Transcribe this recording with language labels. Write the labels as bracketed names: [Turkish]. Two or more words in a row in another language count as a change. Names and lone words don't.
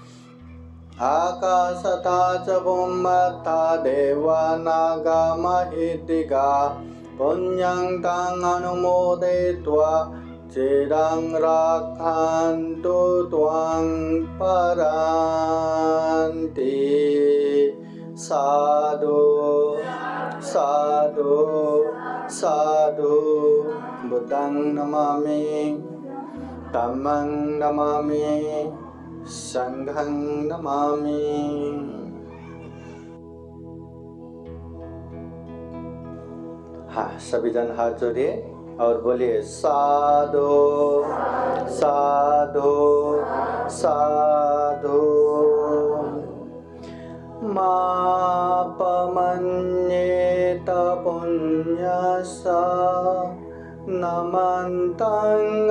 [Pali] आकाशता च भूमत्था देवानागा महिदिगा पुण्यं तं अनुमोदयित्वा चिरं रक्षन्तु त्वां परान्ति। साधु साधु साधु। बुद्धं नमामि, धम्मं नमामि, संघं नमामि। [Hindi] हाँ, सभी जन हाथ जोड़िए और बोलिए [Pali] साधु साधु साधु। मापमन्येत पुण्यसा नमन्तं